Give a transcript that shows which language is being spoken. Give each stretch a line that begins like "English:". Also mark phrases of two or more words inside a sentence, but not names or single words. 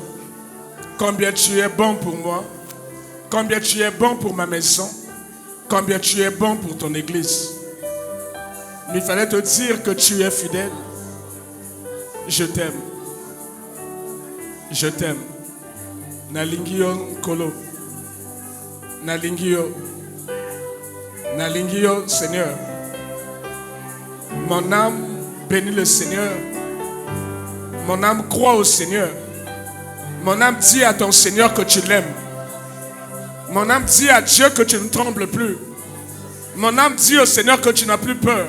French: Combien tu es bon pour moi. Combien tu es bon pour ma maison. Combien tu es bon pour ton église. Il me fallait te dire que tu es fidèle. Je t'aime. Je t'aime.
Lingala: Nalingio Kolo. Nalingio. Nalingio Seigneur.
French: Mon âme bénit le Seigneur. Mon âme croit au Seigneur. Mon âme dit à ton Seigneur que tu l'aimes. Mon âme dit à Dieu que tu ne trembles plus. Mon âme dit au Seigneur que tu n'as plus peur.